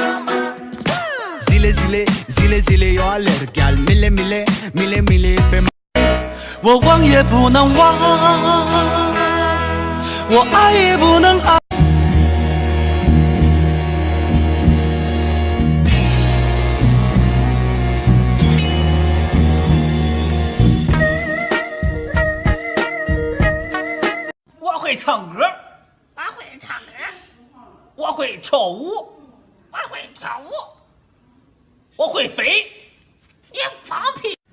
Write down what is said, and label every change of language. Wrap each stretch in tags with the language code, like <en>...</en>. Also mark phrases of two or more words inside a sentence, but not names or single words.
<ro>Zile, zile, zile, zile eu alerg Iar mile, mile, mile, mile pe</ro> <zh>我忘也不能忘，我爱也不能爱。我会唱歌，我会唱歌，我会跳舞，我会跳舞，我会飞，你放屁！</zh>